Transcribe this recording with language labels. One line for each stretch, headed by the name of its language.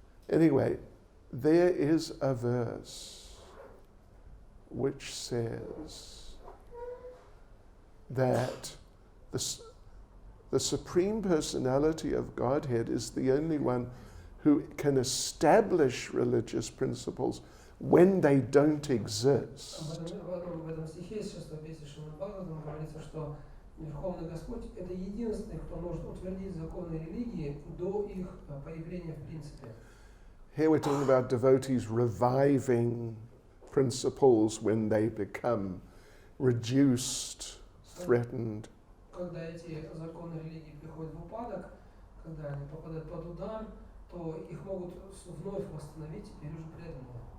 English: Anyway, there is a verse which says that the Supreme Personality of Godhead is the only one who can establish religious principles when they don't exist.
Russian: В этом стихе из 6 песни Шримад Бхагаватам говорится, что Верховный Господь – это единственный, кто может утвердить законы религии до их появления в принципе.
English: Here we're talking about devotees reviving principles when they become reduced, threatened.
Russian: Когда эти законы религии приходят в упадок, когда они попадают под удар, то их могут вновь восстановить теперь уже преданные.